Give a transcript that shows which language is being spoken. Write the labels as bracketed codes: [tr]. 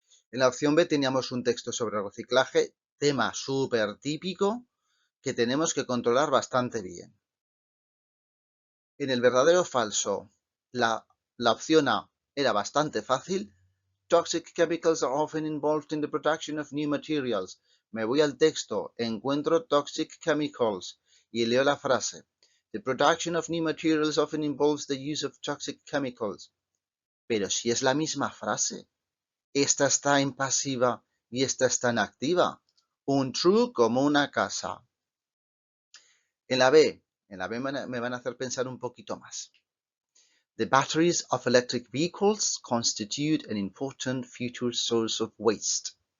[es] En la opción B teníamos un texto sobre reciclaje, tema súper típico que tenemos que controlar bastante bien. En el verdadero o falso, la opción A era bastante fácil. [en] Toxic chemicals are often involved in the production of new materials. [es] Me voy al texto, encuentro toxic chemicals y leo la frase. [en] The production of new materials often involves the use of toxic chemicals. [es] Pero si es la misma frase, esta está en pasiva y esta está en activa. Un true como una casa. En la B me van a hacer pensar un poquito más. [en] The batteries of electric vehicles constitute an important future source of waste.